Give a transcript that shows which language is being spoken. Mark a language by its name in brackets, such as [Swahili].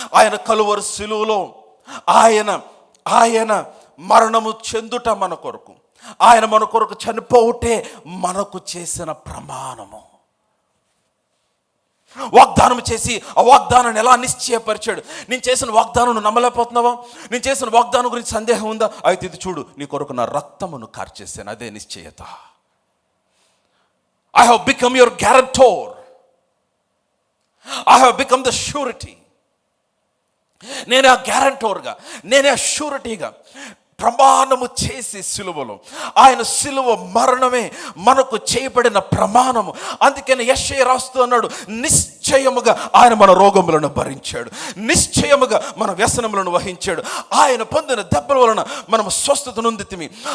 [Telugu] ఆయన కలువరి శిలువలో ఆయన మరణము చెందుట మన కొరకు, ఆయన మన కొరకు చనిపోవుటే మనకు చేసిన ప్రమాణము. వాగ్దానం చేసి ఆ వాగ్దానాన్ని ఎలా నిశ్చయపరిచాడు. నేను చేసిన వాగ్దానం నమ్మలేకపోతున్నావా? నేను చేసిన వాగ్దానం గురించి సందేహం ఉందా? అయితే ఇది చూడు, నీ కొరకు నా రక్తమును కార్చేసాను. అదే నిశ్చయత. [English] I have become your guarantor. I have become the surety. [Telugu] నేనే ఆ గ్యారంటోర్గా, నేనే ఆ షూరిటీగా ప్రమాణము చేసి సిలువలో, ఆయన సిలువ మరణమే మనకు చేయబడిన ప్రమాణము. అందుకని యెషయా రాస్తూ అన్నాడు, నిశ్చయముగా ఆయన మన రోగములను భరించాడు, నిశ్చయముగా మన వ్యసనములను వహించాడు, ఆయన పొందిన దెబ్బల వలన మనం స్వస్థత నొందితిమి.